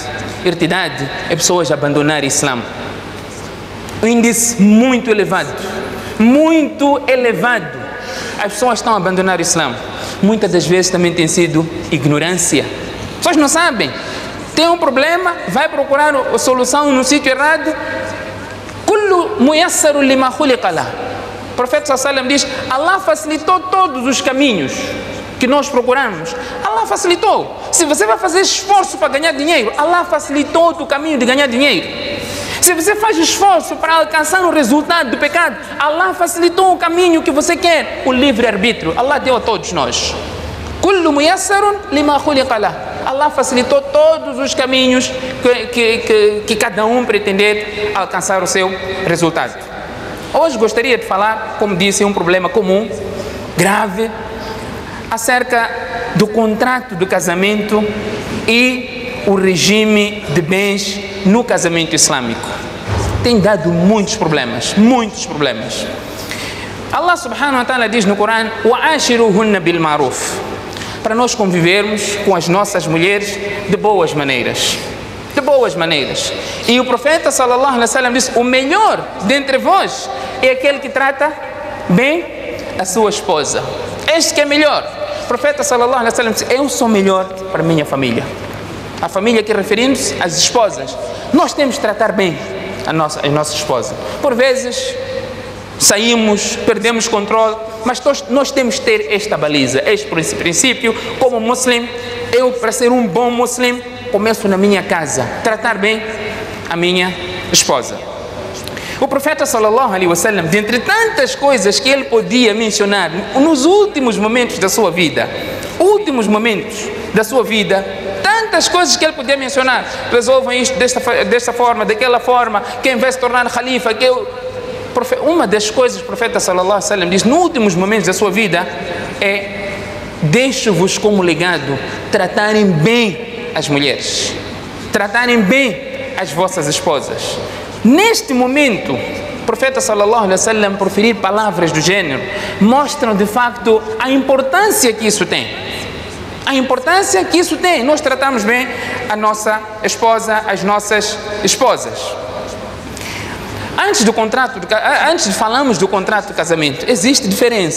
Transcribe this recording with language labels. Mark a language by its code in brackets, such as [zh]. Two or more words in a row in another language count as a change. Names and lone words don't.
[pt] Irtidade é pessoas abandonarem o Islã. Um índice muito elevado. Muito elevado. As pessoas estão a abandonar o Islã. Muitas das vezes também tem sido ignorância. As pessoas não sabem. Tem um problema, vai procurar a solução no sítio errado. [ar] كل ميسر لما خلق له. [pt] O profeta [ar] صلى الله عليه وسلم [pt] diz: Allah facilitou todos os caminhos que nós procuramos. Allah facilitou. Se você vai fazer esforço para ganhar dinheiro, Allah facilitou o caminho de ganhar dinheiro. Se você faz esforço para alcançar o resultado do pecado, Allah facilitou o caminho que você quer, o livre-arbítrio. Allah deu a todos nós. [ar] كل ميسر لما خلق له. [pt] Allah facilitou todos os caminhos que cada um pretender alcançar o seu resultado. Hoje gostaria de falar, como disse, um problema comum, grave, acerca do contrato do casamento e o regime de bens no casamento islâmico. Tem dado muitos problemas, muitos problemas. [ar] الله سبحانه وتعالى [pt] diz no Corão: [ar] وَعَاشِرُهُنَّ بِالْمَعْرُوفِ, [pt] para nós convivermos com as nossas mulheres de boas maneiras. De boas maneiras. E o profeta [ar] صلى الله عليه وسلم [pt] diz: o melhor dentre vós é aquele que trata bem a sua esposa. Este que é melhor. O profeta [ar] صلى الله عليه وسلم [pt] diz: eu sou melhor para a minha família. A família que referindo-se às esposas. Nós temos que tratar bem a nossa esposa. Por vezes saímos, perdemos controle, mas nós temos que ter esta baliza, este princípio. Como muslim, eu, para ser um bom muslim, começo na minha casa, tratar bem a minha esposa. O profeta [ar] صلى الله عليه وسلم, [pt] dentre tantas coisas que ele podia mencionar nos últimos momentos da sua vida, tantas coisas que ele podia mencionar: resolvam isto desta forma, daquela forma, quem vai se tornar khalifa, uma das coisas que o profeta [ar] صلى الله عليه وسلم [pt] diz nos últimos momentos da sua vida é: deixo-vos como legado tratarem bem as mulheres, tratarem bem as vossas esposas. Neste momento profeta [ar] صلى الله عليه وسلم [pt] proferir palavras do gênero mostram de facto a importância que isso tem. A importância que isso tem. Nós tratamos bem a nossa esposa, as nossas esposas. Antes de falarmos do contrato de casamento, existe diferença.